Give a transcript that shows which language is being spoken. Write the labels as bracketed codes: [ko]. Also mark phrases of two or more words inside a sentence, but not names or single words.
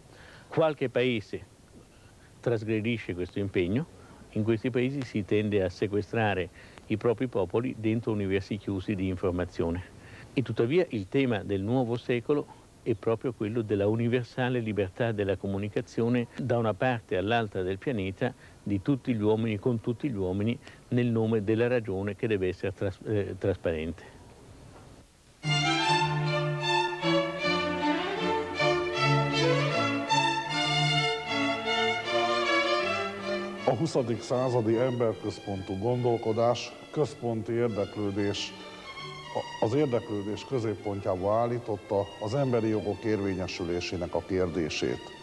[it] Qualche paese trasgredisce questo impegno, in questi paesi si tende a sequestrare i propri popoli dentro universi chiusi di informazione. E tuttavia il tema del nuovo secolo è proprio quello della universale libertà della comunicazione da una parte all'altra del pianeta di tutti gli uomini con tutti gli uomini nel nome della ragione che deve essere trasparente. [hu] A 20. századi emberközpontú gondolkodás központi érdeklődés, az érdeklődés középpontjába állította az emberi jogok érvényesülésének a kérdését.